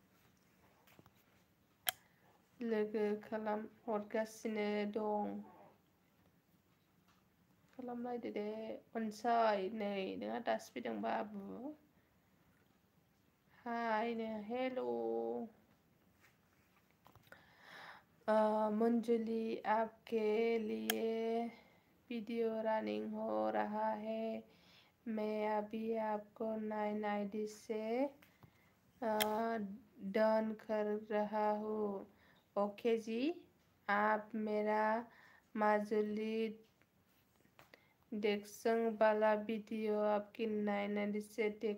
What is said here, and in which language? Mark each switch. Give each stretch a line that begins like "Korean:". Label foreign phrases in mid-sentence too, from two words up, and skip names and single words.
Bodo: हरगासिनो दं खालामलायदो दे अनसाय नै नोंहा दासो फैदों बाबु हाय नो हेल'
Hindi: मंजुली आपके लिए वीडियो रनिंग हो रहा है मैं अभी आपको 9 आईडी से डन कर रहा हूँ ओके जी आप मेरा माजुली डेक्सन वाला वीडियो आपकी 9 आईडी से देख